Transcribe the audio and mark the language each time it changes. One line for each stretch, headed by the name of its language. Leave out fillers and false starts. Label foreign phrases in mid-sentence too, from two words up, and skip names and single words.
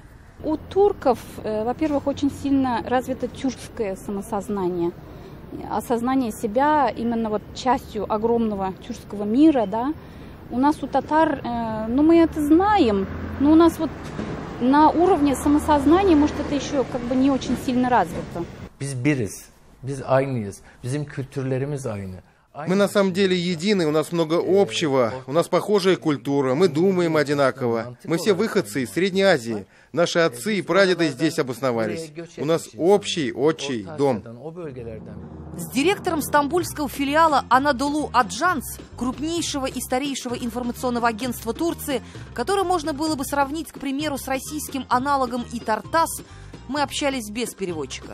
Russian: У турков, во-первых, очень сильно развито тюркское самосознание. Осознание себя именно частью огромного тюркского мира, да. У нас, у татар, мы это знаем, но у нас на уровне самосознания, может, это еще не очень сильно развито.
Turkish: Biz biriz, biz aynıyız, bizim kültürlerimiz aynı.
Russian: Мы на самом деле едины, у нас много общего, у нас похожая культура, мы думаем одинаково. Мы все выходцы из Средней Азии. Наши отцы и прадеды здесь обосновались. У нас общий отчий дом. С директором стамбульского филиала Анадолу Аджанс, крупнейшего и старейшего информационного агентства Турции, которое можно было бы сравнить, к примеру, с российским аналогом ИТАРТАСС, мы общались без переводчика.